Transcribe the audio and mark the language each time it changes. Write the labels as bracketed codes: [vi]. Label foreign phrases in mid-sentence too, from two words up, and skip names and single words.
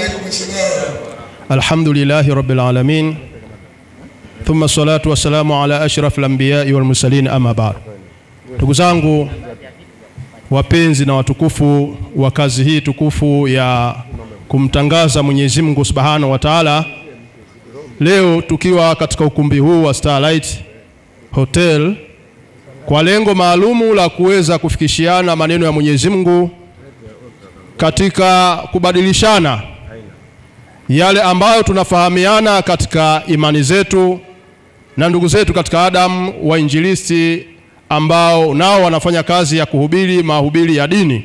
[ar] الحمد لله رب العالمين ثم الصلاة والسلام على أشرف الأنبياء والمرسلين أما بعد. [sw] Ndugu zangu wapenzi na watukufu wa kazi hii tukufu ya kumtangaza Mwenyezi Mungu Subhanahu [ar] وتعالى, [sw] leo tukiwa katika ukumbi huu wa Starlight Hotel kwa lengo maalumu la kuweza kufikishiana maneno ya Mwenyezi Mungu katika kubadilishana yale ambayo tunafahamiana katika imani zetu na ndugu zetu katika Adam wa injilisti ambao nao wanafanya kazi ya kuhubiri mahubiri ya dini.